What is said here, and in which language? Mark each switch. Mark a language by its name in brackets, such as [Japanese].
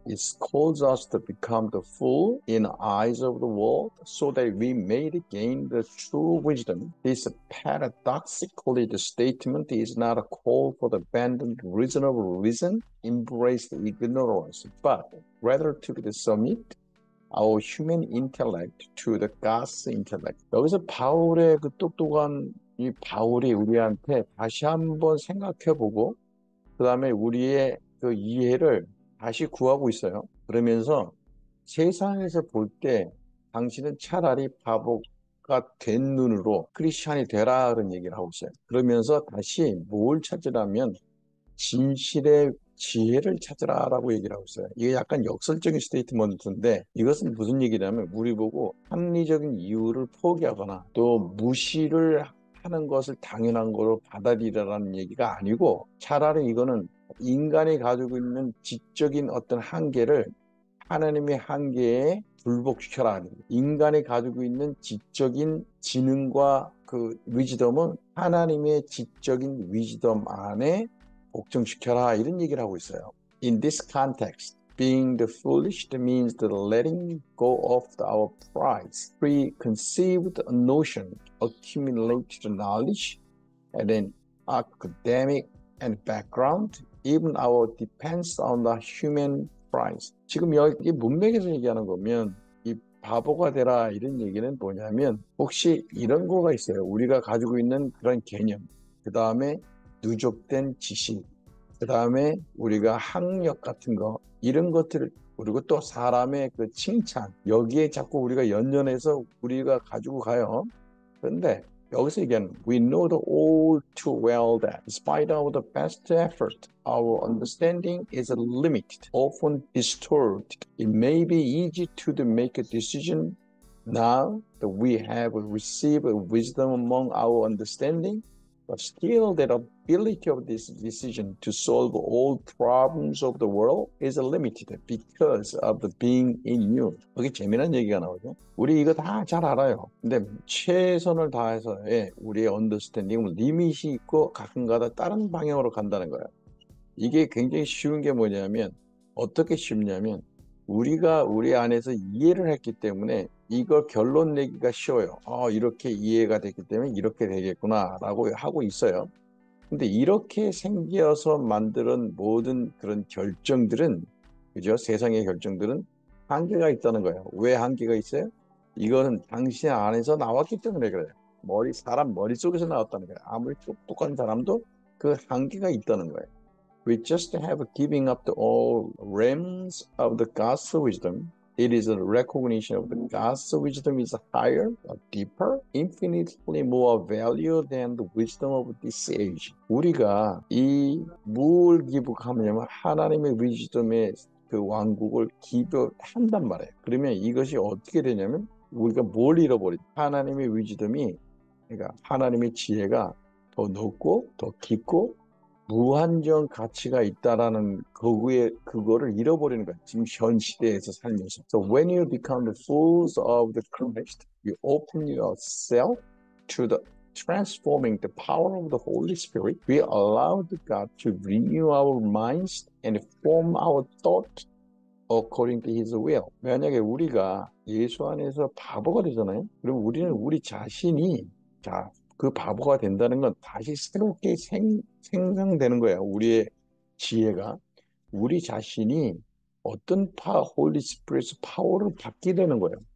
[English] It calls us to become the fool in the eyes of the world so that we may gain the true wisdom. This paradoxically the statement is not a call for the abandoned reasonable reason, embrace the ignorance, but rather to submit our human intellect to the God's intellect. [Korean] 여기서 바울의 그 똑똑한 이 바울이 우리한테 다시 한번 생각해보고 그 다음에 우리의 그 이해를 다시 구하고 있어요. 그러면서 세상에서 볼 때 당신은 차라리 바보가 된 눈으로 크리스찬이 되라 그런 얘기를 하고 있어요. 그러면서 다시 뭘 찾으라면 진실의 지혜를 찾으라라고 얘기를 하고 있어요. 이게 약간 역설적인 스테이트먼트인데 이것은 무슨 얘기냐면 우리 보고 합리적인 이유를 포기하거나 또 무시를 하는 것을 당연한 거로 받아들이라는 얘기가 아니고 차라리 이거는 인간이 가지고 있는 지적인 어떤 한계를 하나님의 한계에 불복시켜라. 인간이 가지고 있는 지적인 지능과 그 위즈덤은 하나님의 지적인 위즈덤 안에 복종시켜라 이런 얘기를 하고 있어요. [English] In this context, being the foolish means the letting go of our prides, preconceived notion, accumulated knowledge, and an academic and background, even our depends on the human prides. [Korean] 지금 여기 문맥에서 얘기하는 거면 이 바보가 되라 이런 얘기는 뭐냐면 혹시 이런 거가 있어요. 우리가 가지고 있는 그런 개념, 그 다음에 누적된 지식, 그 다음에 우리가 학력 같은 거 이런 것들을 그리고 또 사람의 그 칭찬 여기에 자꾸 우리가 연연해서 우리가 가지고 가요. 그런데 여기서 얘기하는 [English] we know all too well that despite our the best effort, our understanding is limited, often distorted. It may be easy to make a decision now that we have received wisdom among our understanding. But still, the ability of this decision to solve all problems of the world is limited because of the being in you. [Korean] 여기 재미난 얘기가 나오죠. 우리 이거 다 잘 알아요. 근데 최선을 다해서 우리의 언더스탠딩은 리밋이 있고 가끔가다 다른 방향으로 간다는 거예요. 이게 굉장히 쉬운 게 뭐냐면 어떻게 쉽냐면 우리가 우리 안에서 이해를 했기 때문에 이거 결론 내기가 쉬워요. 이렇게 이해가 됐기 때문에 이렇게 되겠구나 라고 하고 있어요. 근데 이렇게 생겨서 만드는 모든 그런 결정들은, 그죠? 세상의 결정들은 한계가 있다는 거예요. 왜 한계가 있어요? 이거는 당신 안에서 나왔기 때문에 그래요. 사람 머릿속에서 나왔다는 거예요. 아무리 똑똑한 사람도 그 한계가 있다는 거예요. [English] We just have giving up the all realms of the God's wisdom. It is a recognition of the God's wisdom is higher, deeper, infinitely more value than the wisdom of this age. [Korean] 우리가 뭘 기복하냐면 하나님의 위즈덤의 그 왕국을 기도한단 말이에요. 그러면 이것이 어떻게 되냐면 우리가 뭘 잃어버리죠? 하나님의 위즈덤이, 그러니까 하나님의 지혜가 더 높고 더 깊고 무한정 가치가 있다라는 그거를 잃어버리는 거야. 지금 현 시대에서 살면서. [English] So when you become the fools of the Christ, you open yourself to the transforming the power of the Holy Spirit. We allow God to renew our minds and form our thought according to His will. [Korean] 만약에 우리가 예수 안에서 바보가 되잖아요. 그럼 우리는 우리 자신이 그 바보가 된다는 건 다시 새롭게 생성되는 거예요. 우리의 지혜가. 우리 자신이 어떤 홀리 스피릿 파워를 받게 되는 거예요.